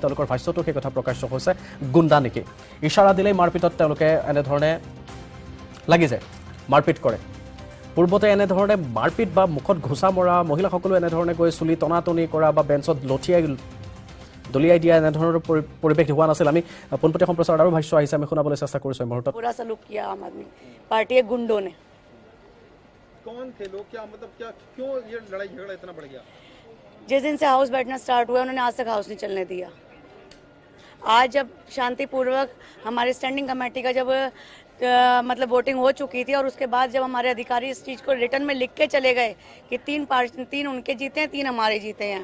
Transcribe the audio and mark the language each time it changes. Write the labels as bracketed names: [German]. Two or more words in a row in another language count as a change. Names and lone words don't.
[Assamese] তেওঁলোকৰ ভাষ্যতো সেই কথা প্ৰকাশ হৈছে, গুণ্ডা নেকি? ইশাৰা দিলেই মাৰপিটত তেওঁলোকে এনেধৰণে লাগি যায়, মাৰপিট কৰে। পূৰ্বতে এনেধৰণে মাৰপিট বা মুখত ঘোচা মৰা, মহিলাসকলো এনেধৰণে গৈ চুলি টনাটনি কৰা বা বেঞ্চত দলিয়াই দিয়া এনেধৰণৰ পৰিৱেশ হোৱা নাছিল। আমি পোনপটীয়া সম্প্ৰচাৰত আৰু ভাষ্য আহিছে, আমি শুনাবলৈ চেষ্টা কৰিছোঁ এই মুহূৰ্তত। [Hindi] बुरा सलूक किया आम आदमी पार्टी के गुंडों ने। कौन थे लोग? क्या मतलब, क्या क्यों ये लड़ाई झगड़ा इतना बढ़ गया? जिस दिन से हाउस बैठना स्टार्ट हुआ उन्होंने आज तक हाउस नहीं चलने दिया। आज जब शांतिपूर्वक हमारी स्टैंडिंग कमेटी का जब मतलब वोटिंग हो चुकी थी और उसके बाद जब हमारे अधिकारी इस चीज़ को रिटर्न में लिख के चले गए कि 3 उनके जीते हैं, 3 हमारे जीते हैं।